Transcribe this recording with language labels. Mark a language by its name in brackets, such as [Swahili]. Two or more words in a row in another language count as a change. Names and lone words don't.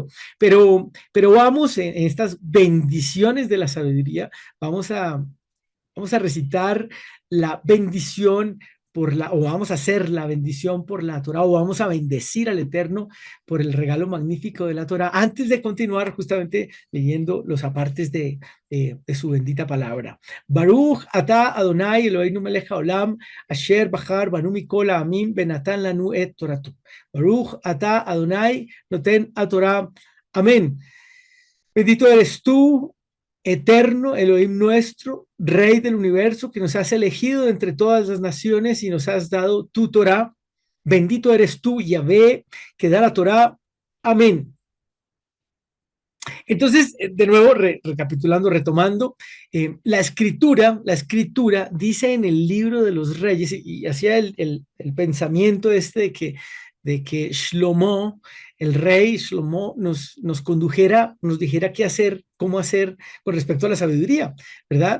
[Spanish] Pero vamos en estas bendiciones de la sabiduría, vamos a, vamos a recitar la bendición o vamos a hacer la bendición por la Torah, o vamos a bendecir al Eterno por el regalo magnífico de la Torah, antes de continuar justamente leyendo los apartes de su bendita palabra. [Hebrew] ברוך אתה אדוני אלוהינו מלך העולם, אשר בחר בנו מכל העמים ונתן לנו את תורתו. ברוך אתה אדוני נותן התורה. [Spanish] Amén. Bendito eres tú, Eterno, Elohim nuestro, Rey del universo, que nos has elegido entre todas las naciones y nos has dado tu Torah. Bendito eres tú, Yahvé, que da la Torah. Amén. Entonces, de nuevo, recapitulando, retomando, la escritura dice en el libro de los reyes, y hacía el pensamiento de que Shlomo, el rey Shlomo, nos condujera, nos dijera qué hacer, cómo hacer con respecto a la sabiduría, ¿verdad?